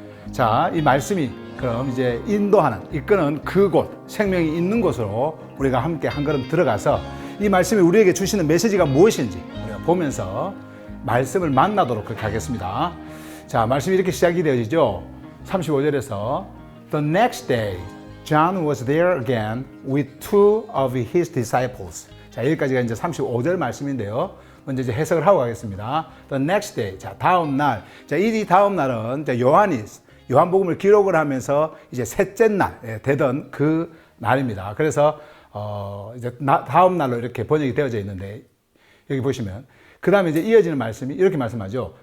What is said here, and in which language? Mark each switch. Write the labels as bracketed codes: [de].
[ko] 자, 이 말씀이 그럼 이제 인도하는, 이끄는 그곳, 생명이 있는 곳으로 우리가 함께 한 걸음 들어가서 이 말씀이 우리에게 주시는 메시지가 무엇인지 우리가 보면서 말씀을 만나도록 그렇게 하겠습니다. 자, 말씀이 이렇게 시작이 되어지죠. 35절에서 [en] The next day, John was there again with two of his disciples. [ko] 자, 여기까지가 이제 35절 말씀인데요. 먼저 이제 해석을 하고 가겠습니다. [en] The next day, [ko] 자, 다음 날. 자, 이 다음 날은 요한이 요한복음을 기록을 하면서 이제 셋째 날 되던 그 날입니다. 그래서 이제 다음 날로 이렇게 번역이 되어져 있는데, 여기 보시면 그 다음에 이제 이어지는 말씀이 이렇게 말씀하죠.